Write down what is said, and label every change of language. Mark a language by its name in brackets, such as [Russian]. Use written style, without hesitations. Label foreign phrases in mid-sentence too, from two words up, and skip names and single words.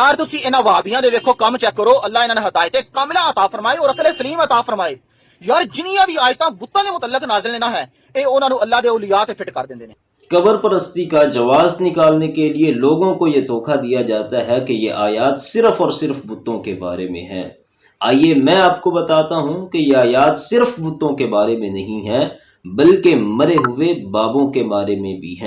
[Punjabi] یار تسی انہاں وہابیاں دے ویکھو کم چیک کرو، اللہ انہاں نے ہدایت کاملہ عطا فرمائے اور عقل سلیم عطا فرمائے. یار جنیاں بھی آیتاں بتاں دے متعلق نازل نے نہ ہے اے انہاں نو اللہ دے اولیاء تے فٹ کر دیندے نے. [Urdu] قبر پرستی کا جواز نکالنے کے لیے لوگوں کو یہ دھوکہ دیا جاتا ہے کہ یہ آیات صرف اور صرف بتوں کے بارے میں ہیں. آئیے میں آپ کو بتاتا ہوں کہ یہ آیات صرف بتوں کے بارے میں نہیں ہیں بلکہ مرے ہوئے بابوں کے بارے میں بھی ہیں.